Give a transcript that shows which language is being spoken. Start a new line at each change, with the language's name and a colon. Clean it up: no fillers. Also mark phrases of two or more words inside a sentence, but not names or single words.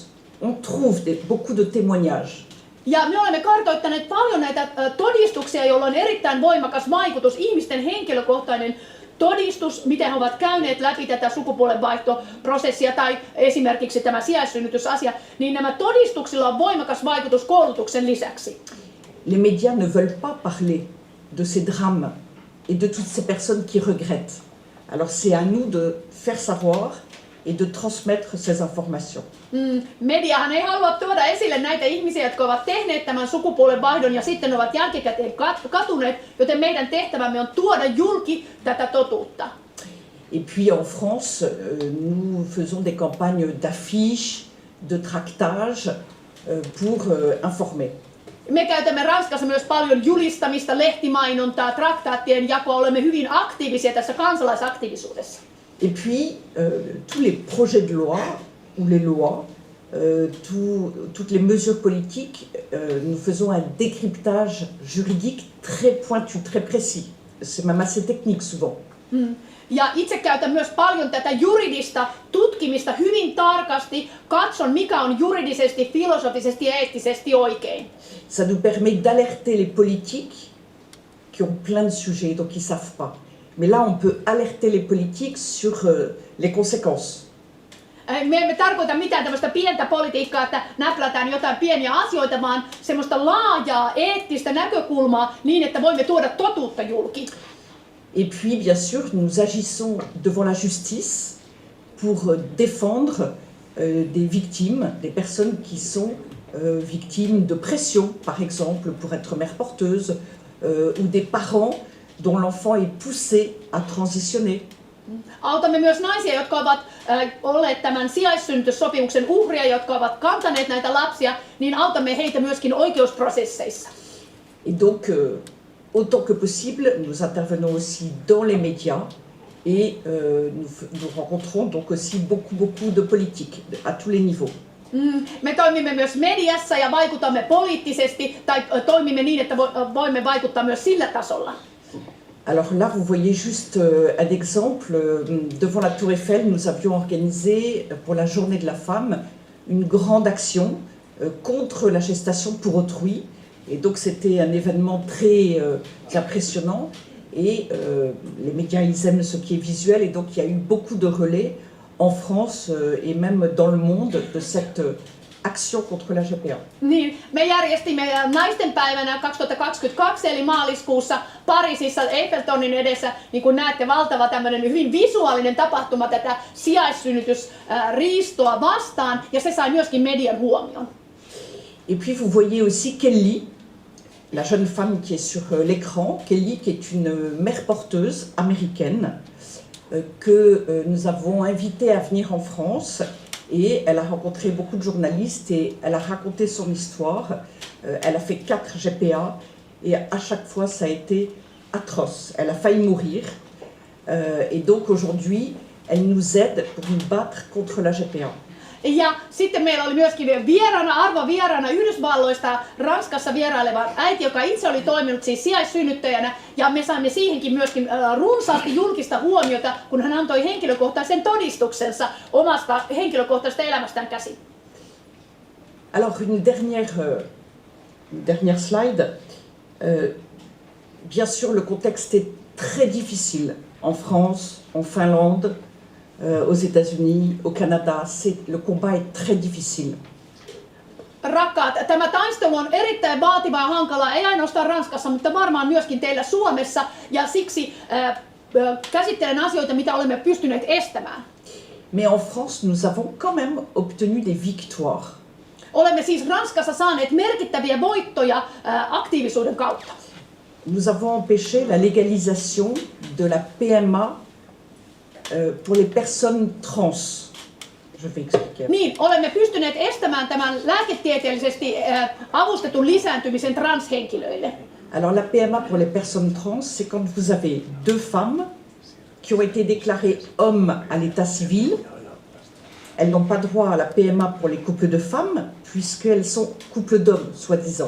French: On trouve beaucoup de témoignages.
Finnish: Ja me olemme kartoittaneet paljon näitä todistuksia, joilla on erittäin voimakas vaikutus, ihmisten henkilökohtainen todistus, miten he ovat käyneet läpi tätä sukupuolenvaihtoprosessia tai esimerkiksi tämä sijaissynnytysasia, niin nämä todistuksilla on voimakas vaikutus koulutuksen lisäksi.
French: Les médias ne veulent pas parler de ces drames et de toutes ces personnes qui regrettent. Alors c'est à nous de faire savoir et de transmettre ces informations.
Finnish: Mediahan ei halua tuoda esille näitä ihmisiä, jotka ovat tehneet tämän sukupuolenvaihdon ja sitten ovat jälkikäteen katuneet, joten meidän tehtävämme on tuoda julki tätä totuutta.
French: Et puis en France, nous faisons des campagnes d'affiches, de tractage pour informer.
Finnish: Me käytämme Ranskassa myös paljon julistamista, lehtimainontaa, traktaattien jakoa. Olemme hyvin aktiivisia tässä kansalaisaktiivisuudessa.
French: Et puis, tous les projets de loi ou les lois, toutes les mesures politiques, nous faisons un décryptage juridique très pointu, très précis. C'est même assez technique souvent.
Finnish: Ja itse käytän myös paljon tätä juridista tutkimista hyvin tarkasti. Katson, mikä on juridisesti, filosofisesti ja eettisesti oikein.
French: Ça nous permet d'alerter les politiques qui ont plein de sujets, donc ils ne savent pas. Mais là, on peut alerter les politiques sur les conséquences.
Finnish: Me emme tarkoita mitään tämmöistä pientä politiikkaa, että näplätään jotain pieniä asioita, vaan semmoista laajaa eettistä näkökulmaa niin, että voimme tuoda totuutta julki.
French: Et puis, bien sûr, nous agissons devant la justice pour défendre des victimes, des personnes qui sont victimes de pression, par exemple, pour être mère porteuse, ou des parents dont l'enfant est poussé à transitionner.
Finnish: Autamme myös naisia, jotka ovat olleet tämän sijaissynnytyssopimuksen uhria, jotka ovat kantaneet näitä lapsia, niin autamme heitä myöskin oikeusprosesseissa.
French: Et donc, autant que possible, nous intervenons aussi dans les médias et nous rencontrons donc aussi beaucoup de politiques à tous les niveaux.
Finnish: Me toimimme myös mediassa ja vaikutamme poliittisesti tai toimimme niin, että voimme vaikuttaa myös sillä tasolla.
French: Alors là, vous voyez juste un exemple. Devant la Tour Eiffel, nous avions organisé pour la Journée de la Femme une grande action contre la gestation pour autrui. Et donc c'était un événement très impressionnant. Et les médias, ils aiment ce qui est visuel. Et donc il y a eu beaucoup de relais en France et même dans le monde de cette action contre la GPA.
Finnish: Niin, me järjestimme naistenpäivänä 2022 eli maaliskuussa Pariisissa Eiffeltornin edessä, niin kuin näette, valtava tämmöinen hyvin visuaalinen tapahtuma tätä sijaissynnytysriistoa vastaan, ja se sai myöskin median huomion.
French: Et puis vous voyez aussi Kelly, la jeune femme qui est sur l'écran, Kelly qui est une mère porteuse américaine que nous avons invitée à venir en France. Et elle a rencontré beaucoup de journalistes et elle a raconté son histoire. Elle a fait 4 GPA et à chaque fois ça a été atroce. Elle a failli mourir. Et donc aujourd'hui, elle nous aide pour nous battre contre la GPA.
Finnish: Ja sitten meillä oli myöskin arvovieraana Yhdysvalloista Ranskassa vieraileva äiti, joka itse oli toiminut siis sijaissynnyttäjänä, ja me saimme siihenkin myöskin runsaasti julkista huomiota, kun hän antoi henkilökohtaisen todistuksensa omasta henkilökohtaisesta elämästään käsin.
French: Alors une dernière slide. Bien sûr, le contexte est très difficile en France, en Finlande, aux États-Unis, au Canada. Le combat est très difficile.
Finnish: Rakkaat, tämä taistelu on erittäin vaativa ja hankala, ei ainoastaan Ranskassa, mutta varmaan myöskin teillä Suomessa, ja siksi käsittelen asioita, mitä olemme pystyneet estämään.
French: Mais en France, nous avons quand même obtenu des victoires.
Finnish: Olemme siis Ranskassa saaneet merkittäviä voittoja aktiivisuuden kautta.
French: Nous avons empêché la légalisation de la PMA pour les personnes trans. Je vais expliquer.
Finnish: Niin, olemme pystyneet estämään tämän lääketieteellisesti avustetun lisääntymisen transhenkilöille.
French: Alors la PMA pour les personnes trans, c'est quand vous avez deux femmes qui ont été déclarées hommes à l'état civil. Elles n'ont pas droit à la PMA pour les couples de femmes, puisqu'elles sont couples d'hommes, soi-disant.